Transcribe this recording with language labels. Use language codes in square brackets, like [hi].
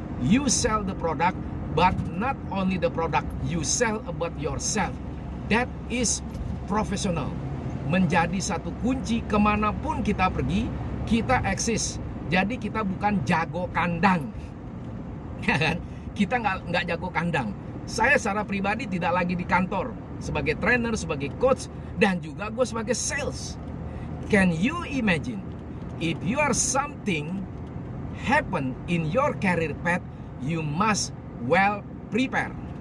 [en] You sell the product, but not only the product, you sell about yourself. That is professional. [id] menjadi satu kunci kemanapun kita pergi, kita eksis. Jadi kita bukan jago kandang, ya kan? Kita nggak jago kandang. Saya secara pribadi tidak lagi di kantor sebagai trainer, sebagai coach, dan juga gue sebagai sales. [en] Can you imagine if you are something happen in your career path, you must well prepare.